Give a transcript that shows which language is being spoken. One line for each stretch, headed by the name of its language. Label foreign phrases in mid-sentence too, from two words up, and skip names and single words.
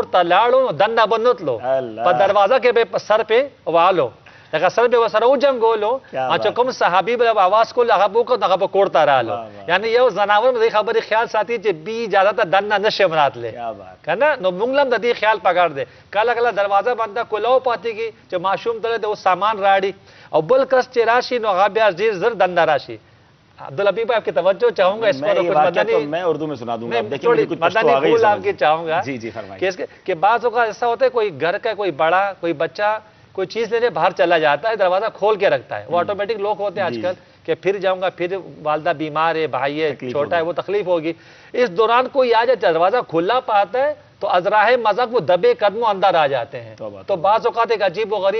Pashto: ته لاړو نو دننه به نتلو په دروازه کې به سر پې والو دغه سر به ورسره وجنګولو چې کوم صحابي به اواز کول هغه به وکړو هغه به کور ته رالو یعنی یو زناور به دې خبرې خیال ساتي چې بی اجازه ته دننه نشي راتلی که نه نو موږ هم د دې خیال پکار دی کله کله دروازه بنده کولاو پاتېږي چې ماشوم ته د سامان راړي او بل کس چې راشي نو هغه بیا ډېر زر دننه راشي.
Urdu: عبدالحبیب آپ کی توجہ چاہوں گا اس پر کچھ مدنی میں اردو میں سنا دوں گا دیکھیں کچھ پشتو آ گئی آپ کی چاہوں گا جی جی فرمائیے کہ بعض اوقات ایسا ہوتا ہے کوئی گھر کا کوئی بڑا کوئی بچہ کوئی چیز لینے باہر چلا جاتا ہے دروازہ کھول کے رکھتا ہے وہ آٹومیٹک لوک ہوتے ہیں آج کل کہ پھر جاؤں گا پھر والدہ بیمار ہے بھائی ہے چھوٹا ہے وہ تکلیف ہوگی اس دوران کوئی آ جائے دروازہ کھلا پاتا ہے تو ازراہ مذہب وہ دبے قدموں اندر آ جاتے ہیں تو بعض اوقات ایک عجیب و غریب